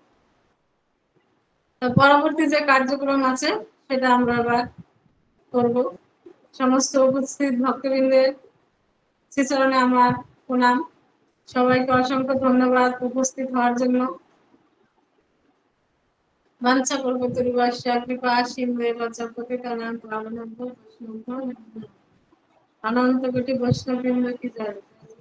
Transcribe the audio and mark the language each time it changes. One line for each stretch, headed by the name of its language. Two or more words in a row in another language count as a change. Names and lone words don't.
Bangla: পরবর্তী যে কার্যক্রম আছে সেটা আমরা আবার করব। সমস্ত উপস্থিত ভক্তবৃন্দের শ্রীচরণে আমার প্রণাম। সবাইকে অসংখ্য ধন্যবাদ উপস্থিত হওয়ার জন্য।
Sanskrit: বাঞ্ছা কল্পতরুশ্চ কৃপা সিন্ধুবে পতিতানাং পাবনেভ্যো বৈষ্ণবেভ্যো নমো নমঃ।
Bangla: অনন্ত কোটি বৈষ্ণববৃন্দ কি জয়।